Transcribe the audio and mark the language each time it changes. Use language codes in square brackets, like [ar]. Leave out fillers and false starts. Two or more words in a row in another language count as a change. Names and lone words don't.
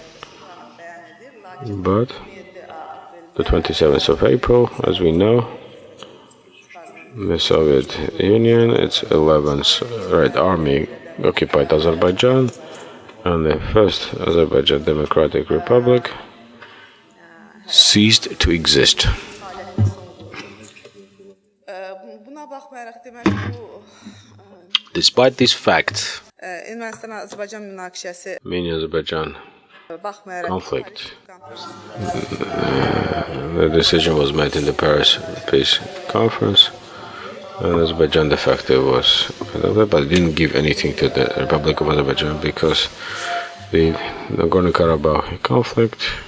[en] But the 27th of April, as we know, the Soviet Union, its 11th Red Army, occupied Azerbaijan, and the First Azerbaijan Democratic Republic ceased to exist. [az] Buna baxmayaraq deməli bu [en] Despite this fact, [az] Ermənistan-Azərbaycan münaqişəsi [en] Armenia-Azerbaijan [az] baxmayaraq [en] conflict, the decision was made in the Paris Peace Conference, and Azerbaijan de facto was, but it didn't give anything to the Republic of Azerbaijan because the Nagorno-Karabakh conflict